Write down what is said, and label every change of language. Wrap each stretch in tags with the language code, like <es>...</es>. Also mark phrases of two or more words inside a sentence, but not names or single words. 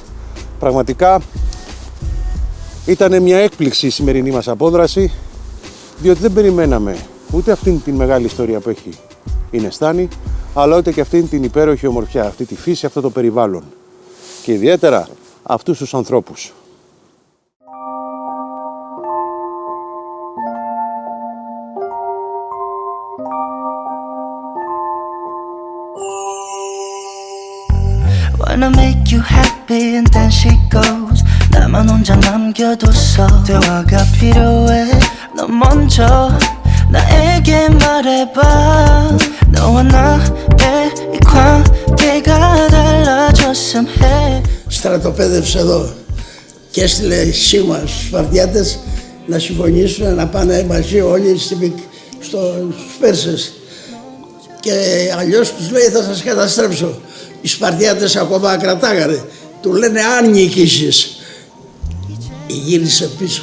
<el>Πραγματικά ήταν μια έκπληξη η σημερινή μας απόδραση, διότι δεν περιμέναμε ούτε αυτήν την μεγάλη ιστορία που έχει η Νεστάνη, αλλά ούτε και αυτήν την υπέροχη ομορφιά, αυτή τη φύση, αυτό το περιβάλλον και ιδιαίτερα αυτούς τους ανθρώπους.</el> <en>Wanna make you happy and then she goes</en> <ko>나만 혼자 남겨뒀어 대화가 필요해 너 먼저 나에게 말해봐 너와 나의 이 관계가 달라졌음 해</ko> <el>Στρατοπέδευσε εδώ και έστειλε σήμα στους Σπαρτιάτες να συμφωνήσουν να πάνε μαζί όλοι στους Πέρσες. Και αλλιώς τους λέει θα σας καταστρέψω. Οι Σπαρτιάτες ακόμα κρατάγανε. Του λένε αν νικήσεις. Γύρισε πίσω.</el>